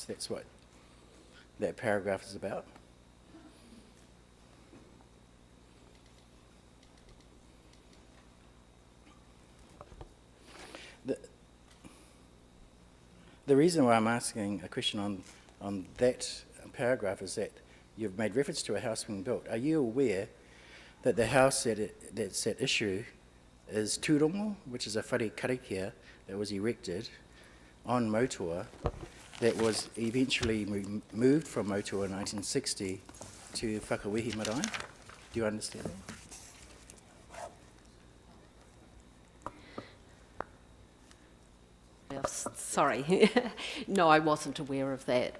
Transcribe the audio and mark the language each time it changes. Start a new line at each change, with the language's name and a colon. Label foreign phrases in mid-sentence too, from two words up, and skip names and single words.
English: That's what that paragraph is about. The reason why I'm asking a question on that paragraph is that you've made reference to a house being built. Are you aware that the house that's at issue is Turongo, which is a
Māori: whare karakia
English: that was erected on Motua that was eventually moved from Motua in 1960 to Whakawehi Marae? Do you understand that? Sorry, no, I wasn't aware of that.